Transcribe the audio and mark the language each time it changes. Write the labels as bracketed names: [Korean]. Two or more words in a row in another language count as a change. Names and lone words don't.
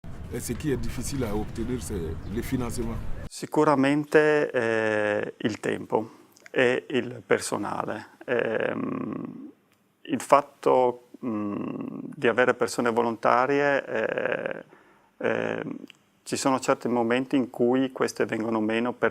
[French] Et ce qui est difficile à obtenir, c'est le financement. [Italian] Sicuramente il tempo e il personale. Il fatto di avere persone volontarie, ci sono certi momenti in cui queste vengono meno per